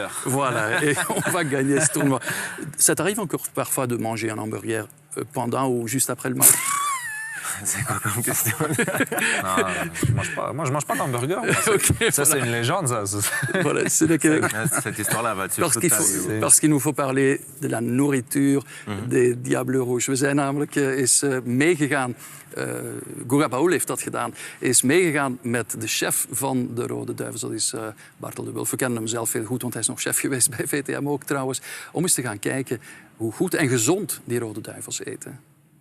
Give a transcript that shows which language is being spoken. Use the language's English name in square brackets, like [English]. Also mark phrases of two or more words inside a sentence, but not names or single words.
[French] Et puis, voilà, et on va gagner ce tournoi. Ça t'arrive encore parfois de manger un hamburger pendant ou juste après le match? C'est quoi comme question? Non, moi, je mange pas d'hamburger. Okay, ça, c'est une légende, ça. Voilà, c'est Cette histoire-là va tuer toute ta vie. Parce qu'il nous faut parler de la nourriture des Diables Rouges. [Dutch] We zijn namelijk meegegaan, Goga Paul heeft dat gedaan, is meegegaan met de chef van de Rode Duivels. Dat is Bartel de Wulf. We kennen hem zelf heel goed, want hij is nog chef geweest bij VTM ook trouwens. Om eens te gaan kijken hoe goed en gezond die Rode Duivels eten.